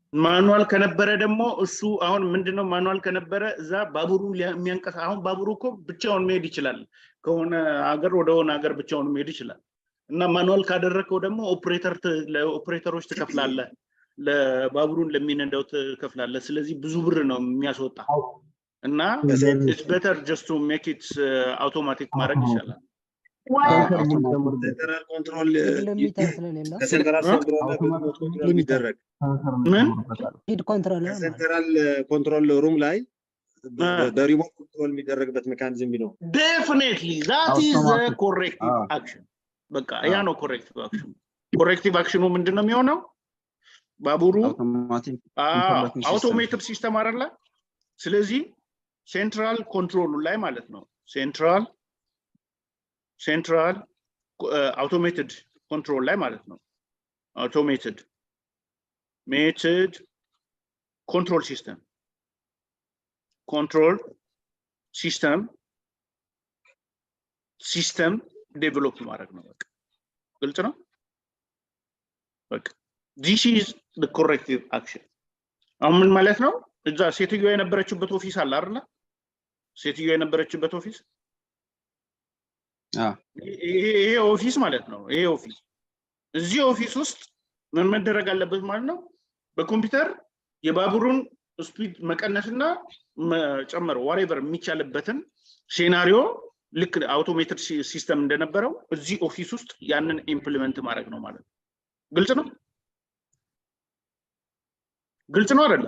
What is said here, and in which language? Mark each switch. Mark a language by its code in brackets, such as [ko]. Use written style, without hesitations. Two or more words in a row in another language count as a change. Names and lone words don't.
[am] ማኑዋል ከነበረ ደግሞ እሱ አሁን ምንድነው ማኑዋል ከነበረ እዛ ባቡሩ የሚያንቀሳ አሁን ባቡሩ እኮ ብቻውን መሄድ ይችላል። ከሆነ ሀገር ወደ ሆነ ሀገር ብቻውን መሄድ ይችላል። እና ማኑዋል ካደረከው ደግሞ ለኦፕሬተሮች ትከፍላለህ፣ ለባቡሩን ለሚነዳው ትከፍላለህ። ስለዚህ ብዙ ብር ነው የሚያስወጣ እና [en] it's better just to make it automatic [am] ማድረግ ይችላል። [en] central control central control room [am] ላይ በሪሞት ኮንትሮል የሚደረግበት ሜካኒዝም ቢኖር [en] definitely that is the corrective action። [am] በቃ ያ ነው [en] corrective action። [am] ኮሬክቲቭ አክሽኑ ምንድነው የሚሆነው? ባቡሩ [en] automated system [am] አይደለ? ስለዚህ ሴንትራል ኮንትሮሉ ላይ ማለት ነው። [en] central automated control [am] ላይ ማለት ነው። [en] automated control system control system develop [am] ማድረግ ነው በቃ ግልጽ ነው በቃ [en] this is the corrective action [am] አሁን ምን ማለት ነው እዛ ሴትዮ የነበረችበት ኦፊስ አለ አይደል ሴትዮ የነበረችበት ኦፊስ ይሄ ኦፊስ ማለት ነው ይሄ ኦፊስ እዚህ ኦፊስ ውስጥ ምን መደረግ አለበት ማለት ነው በኮምፒውተር የባቡሩን ስፒድ መቀነስና መጨመር whatever የሚቻልበትን ሴናሪዮ ልክ [en] automated system [am] እንደነበረው እዚህ ኦፊስ ውስጥ ያንን ኢምፕሊመንት ማድረግ ነው ማለት ነው ግልጽ ነው አይደል